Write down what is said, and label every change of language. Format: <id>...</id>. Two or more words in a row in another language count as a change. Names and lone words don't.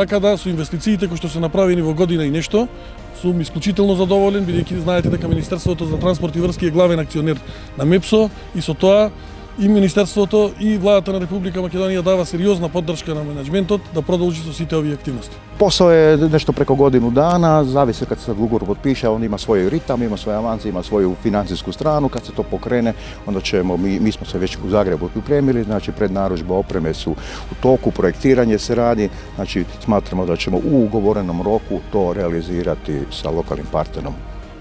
<mk>Така да, со инвестициите кои што се направени во година и нешто, сум исклучително задоволен, бидејќи знаете дека Министерството за транспорт и врски е главен акционер на МЕПСО и со тоа и Министерството и владата на Република Македонија дава сериозна поддршка на менеджментот да продолжи со сите овие активности.</mk> <hr>Посao je nešto preko godinu dana, zavisi kad se ugovor potpiše, on ima svoj ritam, ima svoje avance, ima svoju financijsku stranu, kad se to pokrene, onda ćemo, mi smo se već u Zagrebu pripremili, znači prednarudžbe opreme su u toku, projektiranje se radi, znači smatramo da ćemo u ugovorenom roku to realizirati sa lokalnim partnerom.</hr>